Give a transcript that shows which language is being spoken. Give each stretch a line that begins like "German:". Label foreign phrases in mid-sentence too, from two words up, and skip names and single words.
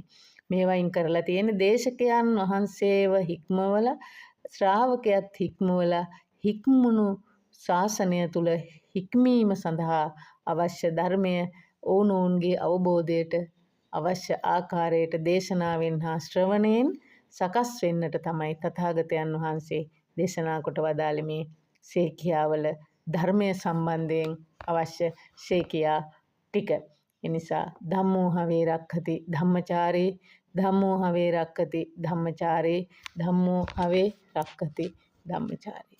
Sinhala: මේවයින් කරලා තියෙන්නේ දේශකයන් වහන්සේව හික්මවල ශ්‍රාවකයත් හික්මවල හික්මුණු ශාසනය තුල හික්මීම සඳහා අවශ්‍ය ධර්මය ඔවුනොවුන්ගේ අවබෝධයට අවශ්‍ය ආකාරයට දේශනාවෙන් හා ශ්‍රවණයෙන් සකස් වෙන්නට තමයි තථාගතයන් වහන්සේ දේශනා කොට වදාළේ මේ සේකියාවල ධර්මය සම්බන්ධයෙන් අවශ්‍ය සේකියා ටික.
Pali: එනිසා ධම්මෝ හවේ රක්ඛති ධම්මචාරේ ධම්මෝ හවේ රක්ඛති ධම්මචාරේ ධම්මෝ හවේ රක්ඛති ධම්මචාරේ